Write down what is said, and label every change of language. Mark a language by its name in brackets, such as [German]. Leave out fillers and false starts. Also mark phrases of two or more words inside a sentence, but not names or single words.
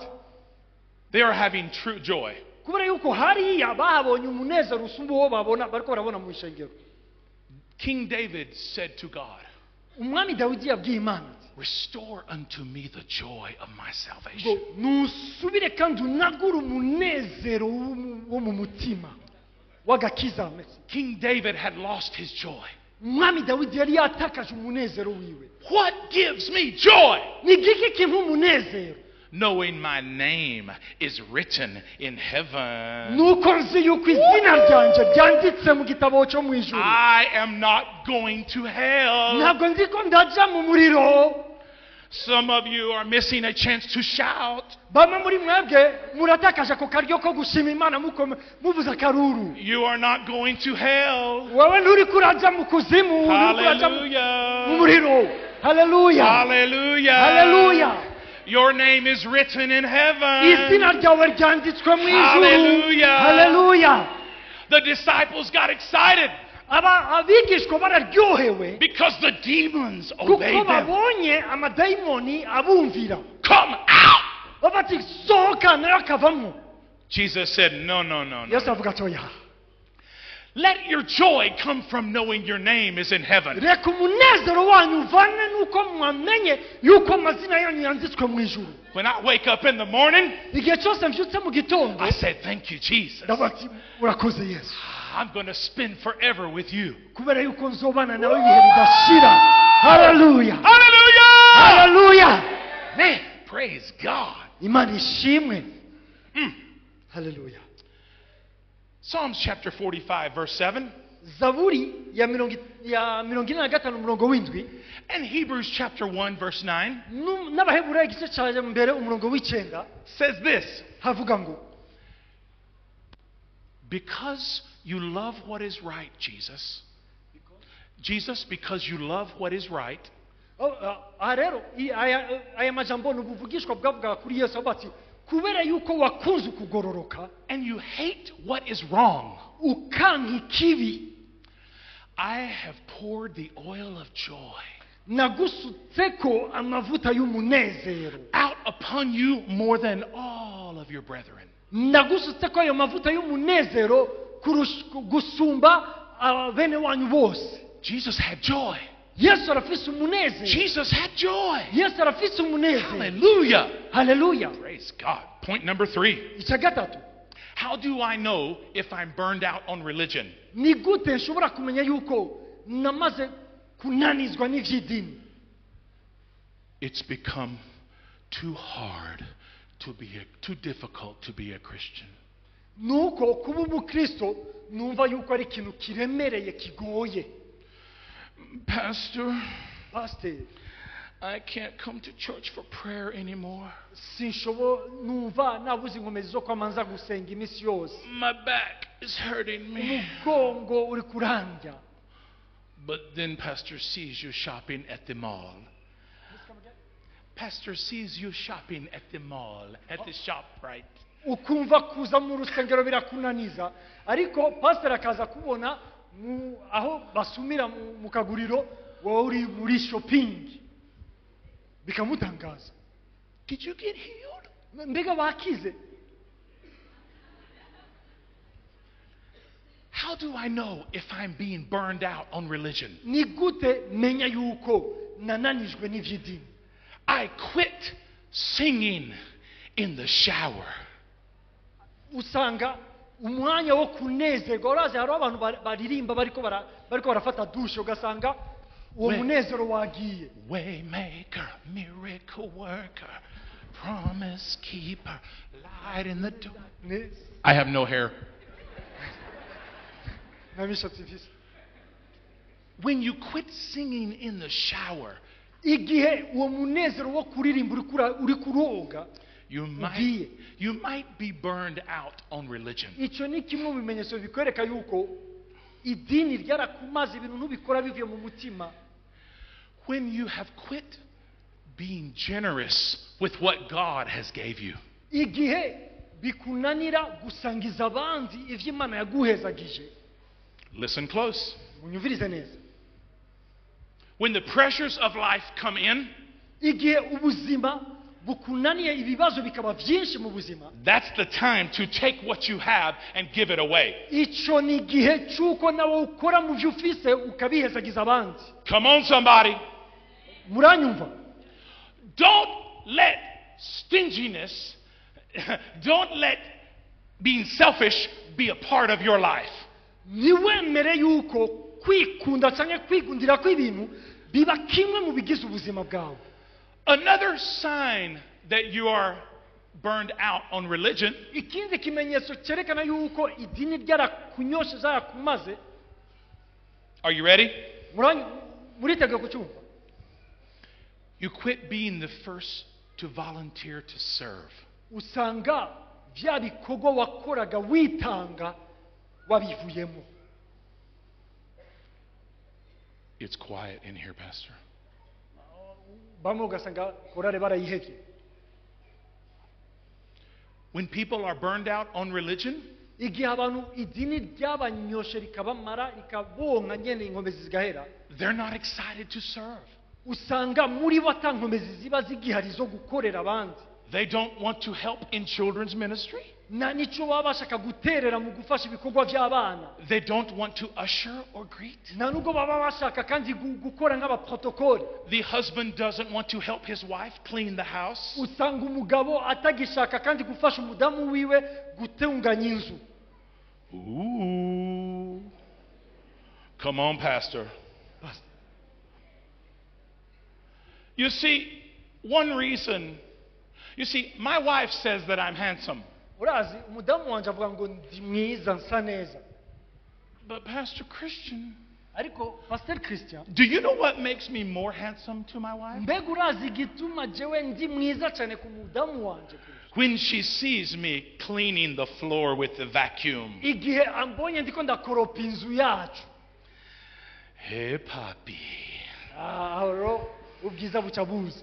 [English] They are having true joy. [Rundi] Kubera yuko hariya bahabonye umunezero usumba uwo bariko barabona mu ishengero. [English] King David said to God, [Rundi] Umwami Dawidi yabwiye Imana, [English] restore unto me the joy of my [Rundi] ngo [English] salvation. [Rundi] nusubire kandi unagure umunezero wo mu mutima w'agakiza. [English] King David had lost his joy. [Rundi] Umwami Dawidi yari yatakaje umunezero wiwe. [English] What gives me joy? [Rundi] Ni giki kimpa umunezero? [English] Knowing my name is written in heaven. [Rundi] Nuko nzi yuko izina ryanje ryanditse mu gitabo cyo mu ijuru. [English] I am not going to hell. [Rundi] Ntabwo ndiko ndaja mu muriro. [English] Some of you are missing a chance to shout. [Rundi] Bamwe muri mwebwe muratakaje ko karyo ko gushima Imana muvuza karuru. [English] You are not going to hell. [Rundi] Wewe nturi kuraja mu kuzimu, uri kuraja mu Hallelujah. muriro. Hallelujah. Hallelujah. Hallelujah. [English] Your name is written in heaven. [Rundi] Izina ryawe ryanditswe mu ijuru. Hallelujah. Hallelujah. [English] The disciples got excited [Rundi] Abigishwa bararyohewe [English] because the demons [Rundi] kuko [English] obeyed them. [Rundi] babonye amadayimoni abumvira. [English] Come out. [Rundi] Babati sohoka nayo akavamo. [English] Jesus said, no, no, no, no. [Rundi] Yesu avuga ati oya. [English] Let your joy come from knowing your name is in heaven. [Rundi] reka umunezero wanyu uvane nuko mwamenye yuko amazina yanyu yanditswe mu ijuru. [English] When I wake up in the morning, [Rundi] igihe cyose mbyutse mu gitondo [English] I said, thank you, Jesus. [Rundi] ndabati urakoze Yesu, [English] I'm going to spend forever with you. [Rundi] kubera yuko nzobana nawe ibihe bidashira. Hallelujah, Hallelujah! hallelujah. [English] Man, praise God. [Rundi] Imana ishimwe. Hallelujah. [English] Psalms chapter 45, verse 7. [Rundi] Zaburi ya 45 umurongo w'indwi, [English] And Hebrews chapter 1, verse 9 [Rundi] n'Abaheburayo igice cya mbere umurongo w'icenda [English] says this. [Rundi] havuga ngo, [English] Because you love what is right, Jesus. Jesus, because you love what is right. [Rundi] aha rero aya majambo ni ubuvugishwa bwavuga kuri Yesu bati kubera yuko wakunze ukugororoka [English] And you hate what is wrong. [Rundi] ukanka ikibi, [English] I have poured the oil of joy [Rundi] nagusutseko amavuta y'umunezero, [English] out upon you more than all of your brethren. [Rundi] nagusutseko ayo mavuta y'umunezero gusumba bene wanyu bose. [English] Jesus had joy. [Rundi] Yesu arafise umunezero. [English] Jesus had joy. [Rundi] Yesu arafise umunezero. Hallelujah. Hallelujah. [English] Praise God. Point number 3. [Rundi] icya gatatu, [English] How do I know if I'm burned out on religion? [Rundi] ni gute nshobora kumenya yuko namaze kunanizwa n'ivy'idini? [English] It's become too hard too difficult to be a Christian. [Rundi] nuko kuba umukristo numva yuko ari ikintu kiremereye kigoye. [English] Pastor, Pastor, I can't come to church for prayer anymore. [Rundi] numva nabuze inkomezi zo kwamanza gusenga iminsi yose. [English] My back is hurting me. [Rundi] umugongo uri kurandya. [English] But then Pastor sees you shopping at the mall. Pastor sees you shopping at the mall, at the shop, right? [Rundi] ukumva kuza mu rusengero birakunaniza, ariko pastor akaza kubona aho basumira mu kaguriro wowe uri muri shopping, bikamutangaza. [English] Did you get healed? [Rundi] mbega wakize? [English] How do I know if I'm being burned out on religion? [Rundi] ni gute menya yuko nananijwe n'ivy'idini? [English] I quit singing in the shower. [Rundi] usanga umwanya wo kunezerwa, urazi hari abantu baririmba bariko barafata dushe, ugasanga uwo munezero wagiye. [English] Waymaker, miracle worker, promise keeper, light in the door. I have no hair. When you quit singing in the shower, [Rundi] igihe uwo munezero wo kuririmba uri kuroga, [English] you might be burned out on religion. [Rundi] icyo ni kimwe mu bimenyetso bikwereka yuko idini ryarakumaze, ibintu ntubikora bivuye mu mutima. [English] When you have quit being generous with what God has gave you. [Rundi] igihe bikunanira gusangiza abandi ivyo Imana yaguhezagije. [English] Listen close. [Rundi] munyumvirize neza. [English] When the pressures of life come in, [Rundi] igihe ubuzima bukunaniye, ibibazo bikaba byinshi mu buzima, [English] that's the time to take what you have and give it away. [Rundi] icyo ni igihe cy'uko nawe ukora mu byo ufise ukabihezagiza abandi. [English] Come on, somebody. [Rundi] muranyumva? [English] Don't let stinginess, don't let being selfish be a part of your life. [Rundi] niwemere yuko kwikunda cyangwa kwigundira kw'ibintu biba kimwe mu bigize ubuzima bwawe. [English] Another sign that you are burned out on religion, [Rundi] ikindi kimenyetso cyerekana yuko idini ryarakunyoshe zarakumaze. [English] are you ready? [Rundi] muriteguye kucyumva? [English] You quit being the first to volunteer to serve. [Rundi] usanga bya bikorwa wakoraga witanga wabivuyemo. [English] It's quiet in here, Pastor. [Rundi] bamwe ugasanga korale barayihevye. [English] When people are burned out on religion, [Rundi] igihe abantu idini ryabanyoshe rikabamara rikabonka nyene inkomezi zigahera, [English] they're not excited to serve. [Rundi] usanga muri bo ata nkomezi ziba zigihari zo gukorera abandi. [English] They don't want to help in children's ministry. [Rundi] nico baba bashaka guterera mu gufasha ibikorwa by'abana. [English] They don't want to usher or greet. [Rundi] Nubwo baba bashaka kandi gukora nk'abaprotokole. [English] The husband doesn't want to help his wife clean the house. [Rundi] Usanga umugabo atagishaka kandi gufasha umudamu wiwe gutunganya inzu. [English] Ooh. Come on, Pastor. You see, one reason, my wife says that I'm handsome. [Rundi] Urazi umudamu wanje avuga ngo ndi mwiza nsa neza. [English] But Pastor Christian, [Rundi] ariko Pastor Christian, [English] do you know what makes me more handsome to my wife? [Rundi] Mbega urazi gituma jewe ndi mwiza cyane ku mudamu wanje? [English] When she sees me cleaning the floor with the vacuum. [Rundi] Igihe ambonye ndiko ndakoropa inzu yacu. [English] Hey papi. [Rundi] Aro ubwiza bucabuza.